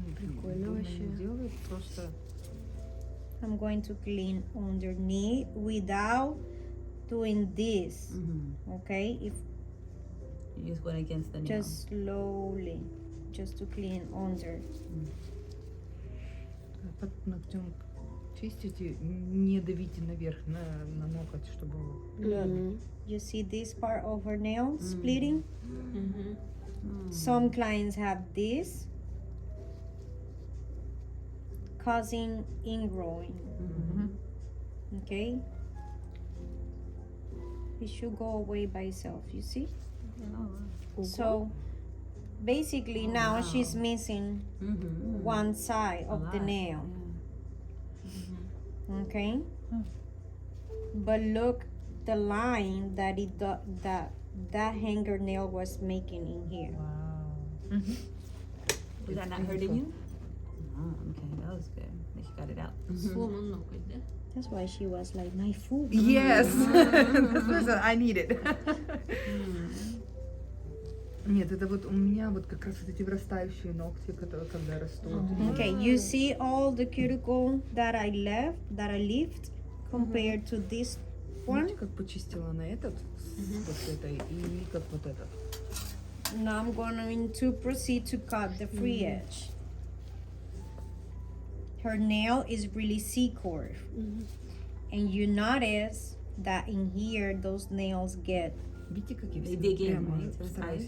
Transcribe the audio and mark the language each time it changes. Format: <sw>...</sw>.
<ru>прикольно вообще. не делает, просто</ru> <en>I'm going to clean underneath without doing this, okay? If You just went against the nail. just slowly, just to clean under.</en> <ru>Под ногтем чистите, не давите наверх на ноготь, чтобы...</ru> <en>Look, you see this part of her nail splitting? Mm-hmm. Some clients have this, causing ingrowing. Okay? It should go away by itself, you see? So basically now she's missing one side of the nail. Okay? But look the line that that hanger nail was making in here. Wow. Was that not hurting you? Oh, okay, that was good. That you got it out.</en> <ru>Сломан ноготь, да?</ru> <en>That's why she was like my food. Yes! That's what I needed.</en> <ru>Нет, это вот у меня вот как раз вот эти вырастающие ногти, которые когда растут.</ru> <en>Okay, you see all the cuticle that I left compared to this one?</en> <ru>Видите, как почистила на этот, вот этой, и как вот этот.</ru> <en>Now I'm going to proceed to cut the free edge. Her nail is really C-curve. And you notice that in here those nails get</en> <ru>Видите, как я</ru> <en>They</en> <ru>всегда</ru> <en>dig in,</en> <ru>прямо</ru> <en>right, to the</en> <ru>стараюсь</ru>